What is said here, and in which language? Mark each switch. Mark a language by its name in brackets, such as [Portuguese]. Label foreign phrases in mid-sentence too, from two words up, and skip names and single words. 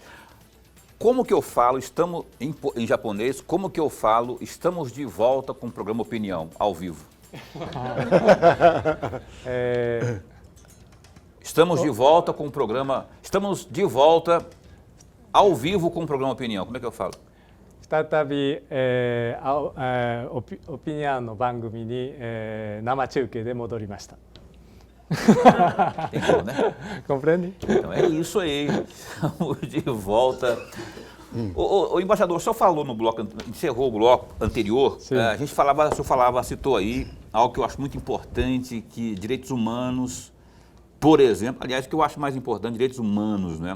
[Portuguese] Como que eu falo, estamos em japonês, como que eu falo, estamos de volta com o programa Opinião, ao vivo? Estamos de volta com o programa, estamos de volta ao vivo com o programa Opinião, como é que eu falo? [Japanese] 再び、オピニアンの番組に、生中継で戻りました。 [Portuguese] Entendeu, né? Compreende? Então é isso aí, estamos de volta. O embaixador, o senhor falou no bloco, encerrou o bloco anterior, a gente falava, o senhor citou aí algo que eu acho muito importante, que direitos humanos, por exemplo, aliás, o que eu acho mais importante, direitos humanos, né?